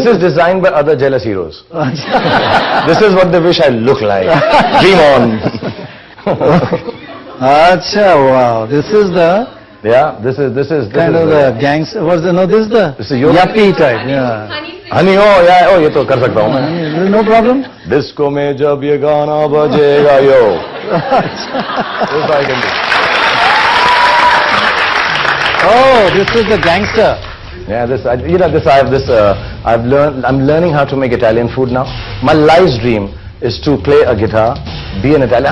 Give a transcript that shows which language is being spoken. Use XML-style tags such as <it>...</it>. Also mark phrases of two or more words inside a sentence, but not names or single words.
<en>This is designed by other jealous heroes. This is what they wish I look like. Dream on. Acha, wow. This is the. Yeah, this is kind of the gangster. This is the yuppie type. Yeah.</en> <hi>Honey, oh, ये तो कर सकता हूँ मैं.</hi> <en>No problem.</en> <hi>Disco में जब ये गाना बजेगा yo.</hi> <en>This I can do. Oh, this is the gangster. Yeah, I'm learning how to make Italian food now. My life's dream is to play a guitar, be an Italian.</en>